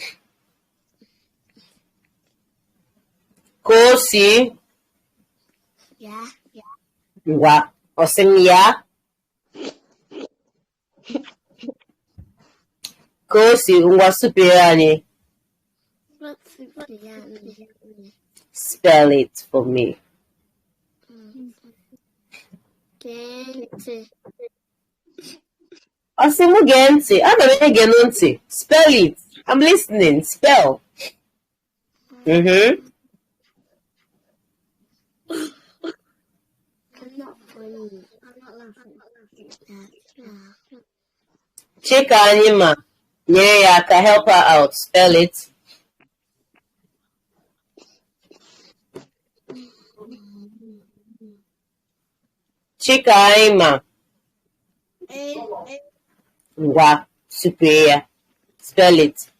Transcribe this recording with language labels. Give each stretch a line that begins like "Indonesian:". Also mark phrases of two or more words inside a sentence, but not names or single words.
Igbo: Ka o si ngwa ọ sị m ya. Ka o si ngwa supere anyị.
English: Spell it for me.
Igbo: Ọ sị m gee ntị, ana m ege ntị.
English: Spell it. I'm listening. Spell. I'm not funny. I'm not laughing.
Igbo: Chika anyị ma nyere ya aka,
English: help her out. Spell it.
Igbo: Chika anyị ma ngwa supere ya.
English: Spell it.